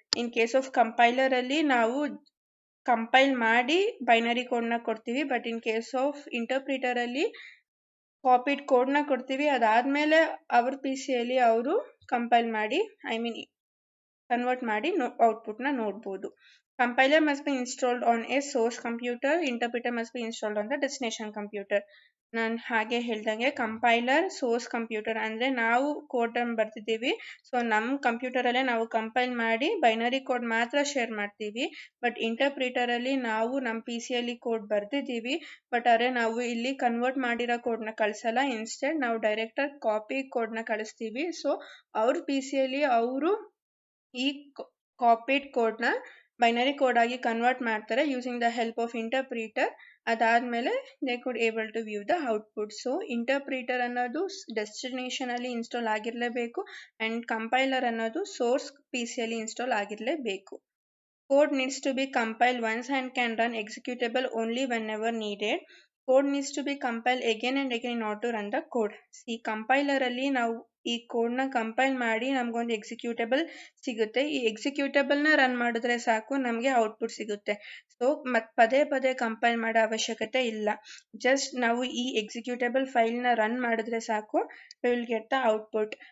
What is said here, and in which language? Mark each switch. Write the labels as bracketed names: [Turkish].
[Kannada] In case of compiler ಅಲ್ಲಿ ನಾವು compile ಮಾಡಿ ಬೈನರಿ ಕೋಡ್ನ ಕೊಡ್ತೀವಿ. But in case of interpreter ಅಲ್ಲಿ ಕಾಪಿಡ್ ಕೋಡ್ನ ಕೊಡ್ತೀವಿ, ಅದಾದ್ಮೇಲೆ ಅವ್ರ PC ಯಲ್ಲಿ ಅವರು ಕಂಪೈಲ್ ಮಾಡಿ ಕನ್ವರ್ಟ್ ಮಾಡಿ ಔಟ್ಪುಟ್ನ ನೋಡ್ಬೋದು. [English] Compiler must be installed on a source computer. Interpreter must be installed on the destination computer. [Kannada] ನಾನು ಹಾಗೆ ಹೇಳ್ದಂಗೆ ಕಂಪೈಲರ್ ಸೋರ್ಸ್ ಕಂಪ್ಯೂಟರ್ ಅಂದ್ರೆ ನಾವು ಕೋಡ್ ಬರ್ತಿದ್ದೀವಿ. ಸೊ ನಮ್ಮ ಕಂಪ್ಯೂಟರ್ ಅಲ್ಲೇ ನಾವು ಕಂಪೈಲ್ ಮಾಡಿ ಬೈನರಿ ಕೋಡ್ ಮಾತ್ರ ಶೇರ್ ಮಾಡ್ತೀವಿ. ಬಟ್ ಇಂಟರ್ಪ್ರಿಟರ್ ಅಲ್ಲಿ ನಾವು ನಮ್ಮ PC ಯಲ್ಲಿ ಕೋಡ್ ಬರ್ದಿದ್ದೀವಿ, ಬಟ್ ಅರೆ ನಾವು ಇಲ್ಲಿ ಕನ್ವರ್ಟ್ ಮಾಡಿರೋ ಕೋಡ್ನ ಕಳಿಸಲ್ಲ. ಇನ್ಸ್ಟೆಡ್ ನಾವು ಡೈರೆಕ್ಟ್ ಆಗಿ ಕಾಪಿ ಕೋಡ್ನ ಕಳಿಸ್ತೀವಿ. ಸೊ ಅವ್ರ PC ಯಲ್ಲಿ ಅವರು ಈ ಕಾಪಿಡ್ ಕೋಡ್ನ ಬೈನರಿ ಕೋಡ್ ಆಗಿ ಕನ್ವರ್ಟ್ ಮಾಡ್ತಾರೆ [English] Using the help of interpreter. [Kannada] ಅದಾದ್ಮೇಲೆ [English] They could able to view the output. [Kannada] So interpreter ಅನ್ನೋದು ಡೆಸ್ಟಿನೇಷನ್ ಅಲ್ಲಿ ಇನ್ಸ್ಟಾಲ್ ಆಗಿರ್ಲೇಬೇಕು ಅಂಡ್ ಕಂಪೈಲರ್ ಅನ್ನೋದು ಸೋರ್ಸ್ PC ಯಲ್ಲಿ install ಆಗಿರ್ಲೇಬೇಕು. [English] Code needs to be compiled once and can run executable only whenever needed. Code needs to be compiled again and again in order to run the code. [Kannada] See, compiler ಅಲ್ಲಿ ನಾವು ಈ ಕೋಡ್ನ compile ಮಾಡಿ ನಮ್ಗೊಂದು executable ಸಿಗುತ್ತೆ. ಈ executable ನ run ಮಾಡಿದ್ರೆ ಸಾಕು ನಮಗೆ ಔಟ್ಪುಟ್ ಸಿಗುತ್ತೆ. ಸೊ ಪದೇ ಪದೇ ಕಂಪೈಲ್ ಮಾಡೋ ಅವಶ್ಯಕತೆ ಇಲ್ಲ. ಜಸ್ಟ್ ನಾವು ಈ ಎಕ್ಸಿಕ್ಯೂಟೇಬಲ್ ಫೈಲ್ ನ ರನ್ ಮಾಡಿದ್ರೆ ಸಾಕು, [English] Will get the output.